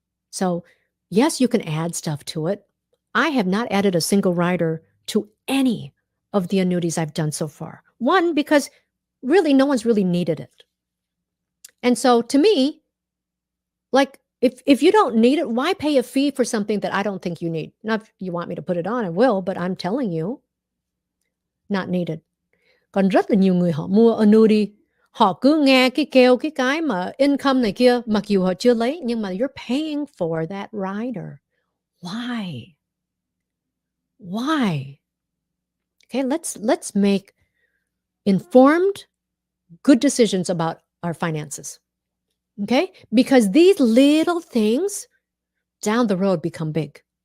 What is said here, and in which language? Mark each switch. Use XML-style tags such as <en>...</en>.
<en>So, yes, you can add stuff to it. I have not added a single rider to any of the annuities I've done so far. One, because really no one's really needed it. And so to me, like if you don't need it, why pay a fee for something that I don't think you need? Now, if you want me to put it on, I will, but I'm telling you, not needed.</en> <vi>Còn rất là nhiều người họ mua annuity, họ cứ nghe cái kêu cái mà income này kia, mặc dù họ chưa lấy, nhưng mà</vi> <en>you're paying for that rider. Why? Why? Okay, let's make informed, good decisions about our finances. Okay? Because these little things down the road become big.</en>